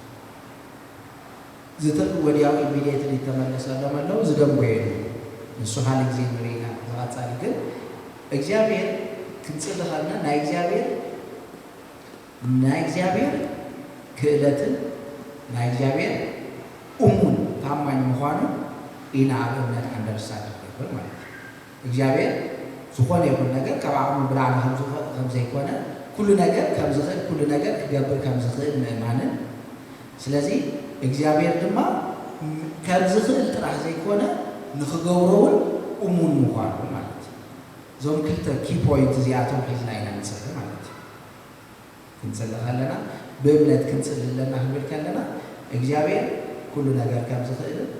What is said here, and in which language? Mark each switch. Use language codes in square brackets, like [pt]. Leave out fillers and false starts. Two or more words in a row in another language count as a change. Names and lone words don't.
[ti] ዝተል ወዲያው ኢሚዲየትሊ ተመለሰሉ ማለት ዝደንጉ ይሉ ንሱ ሓሊ ጊዜ ንሪና ተቃጻሊ ግን እግዚአብሔር ክንጽልይ ከለና ናይ እግዚአብሔር ክእለትን ናይ እግዚአብሔር እሙን ታማኝ ምዃኑ ኢና ኣብ እምነት አንደርስታንድ ይብል [am] ማለት ነው [ti] እግዚአብሔር ዝኾነ ይኹን ነገር ካብ ዓቕሙ ብላዕሊ ከም ዘይኮነ ኩሉ ነገር ከም ዝኽእል ኩሉ ነገር ክገብር ከም ዝኽእል ምእማንን ስለዚ እግዚአብሔር ድማ ከም ዝኽእል ጥራሕ ዘይኮነ ንኽገብሮውን እሙን ምዃኑ ማለት እዩ እዞም ክልተ [en] key point [ti] እዚኣቶም ሒዝና ኢና ንጽልይ ማለት እዩ ክንጽልይ ከለና በእምነት ክንጽልይ ኣለና ክንብል ከለና እግዚአብሔር ኩሉ ነገር ከም ዝኽእል